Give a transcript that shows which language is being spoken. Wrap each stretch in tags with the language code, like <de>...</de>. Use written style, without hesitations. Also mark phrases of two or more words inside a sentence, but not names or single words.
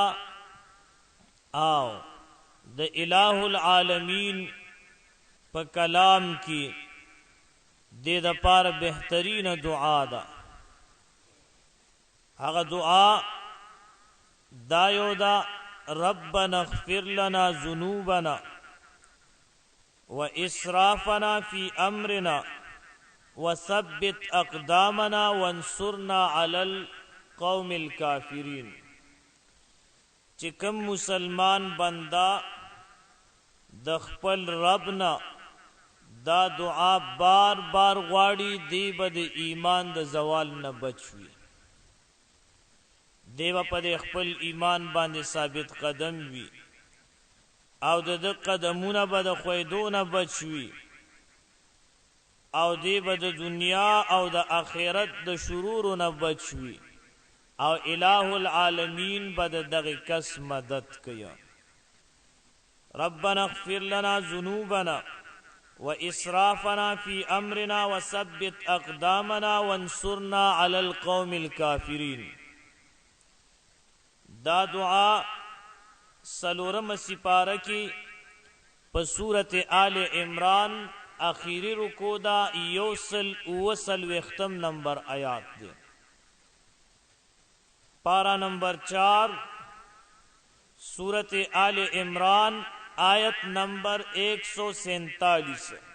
<ps>او د</ps> <ar>الہ العالمین</ar> <ps>په کلام کې دې دپاره بهترین دعا ده. هغه دعا دا یو ده:</ps> <ar>ربنا اغفر لنا ذنوبنا واسرافنا في امرنا وثبت اقدامنا وانصرنا على القوم الكافرين.</ar> <ps>چې کوم مسلمان بندا د خپل ربنا دا دعا بار بار غواړي، دی به د ایمان د زوال نه بچوي، دی به په خپل ایمان باندې ثابت قدم وي او د قدمونه به د خویدو نه بچوي او دی به د دنیا او د آخرت د شرورو نه بچوي او</ps> <ar>الہ العالمین</ar> <ps>به د دغه کس مدد کوي.</ps> <ar>ربنا اغفر لنا ذنوبنا واسرافنا في امرنا وثبت اقدامنا وانصرنا على القوم الكافرين.</ar> <ps>دا دعا سلورم سپارہ کی په سورت آل عمران اخیری رکو دا یوسل اوسل وختم نمبر آیات دے. پارا نمبر 4 سورت آل عمران آیت نمبر 147.</ps>